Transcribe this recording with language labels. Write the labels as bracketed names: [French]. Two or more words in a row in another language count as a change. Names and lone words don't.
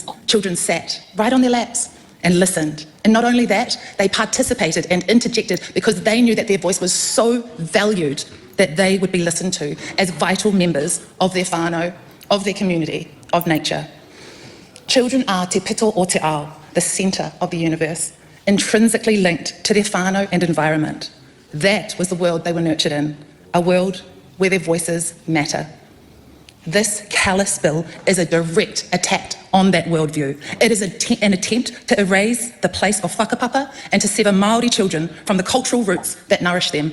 [English] Children sat right on their laps and listened. And not only that, they participated and interjected because they knew that their voice was so valued that they would be listened to as vital members of their whānau, of their community, of nature. Children are [Māori] te pito o te ao, [English] the centre of the universe, intrinsically linked to their whānau and environment. That was the world they were nurtured in, a world where their voices matter. This callous bill is a direct attack on that worldview. It is an attempt to erase the place of whakapapa and to sever Māori children from the cultural roots that nourish them.